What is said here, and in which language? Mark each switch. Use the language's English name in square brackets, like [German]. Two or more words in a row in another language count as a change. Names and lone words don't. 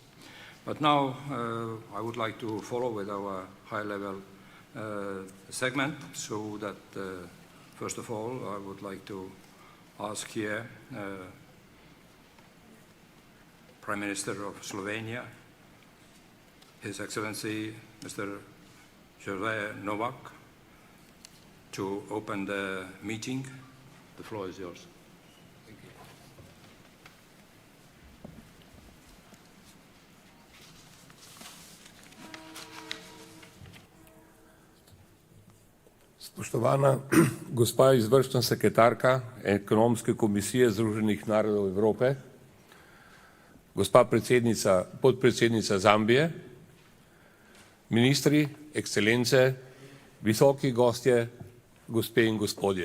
[English] But now I would like to follow with our high-level segment, so that first of all I would like to ask here Prime Minister of Slovenia, His Excellency Mr. José Novak, to open the meeting. The floor is yours. Thank you. [Slovenian] Spoštovana gospa izvršna sekretarka Ekonomske komisije Združenih narodov Evrope, gospa podpredsednica Zambije, ministri, ekscelence, visoki gostje, gospe in gospodje.